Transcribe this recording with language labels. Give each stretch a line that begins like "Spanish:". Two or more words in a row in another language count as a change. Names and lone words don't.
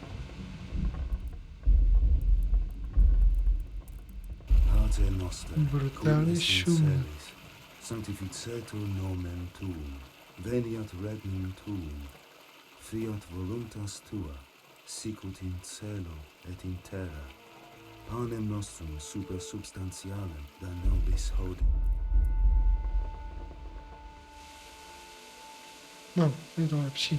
Czech: Brutální šum.
Latin: Sanctificetur nomen tuum, veniat regnum tuum, fiat voluntas tua, sicut in cielo et in terra. Panem nostrum super substantialem da nobis hodie.
Czech: No, je to lepší.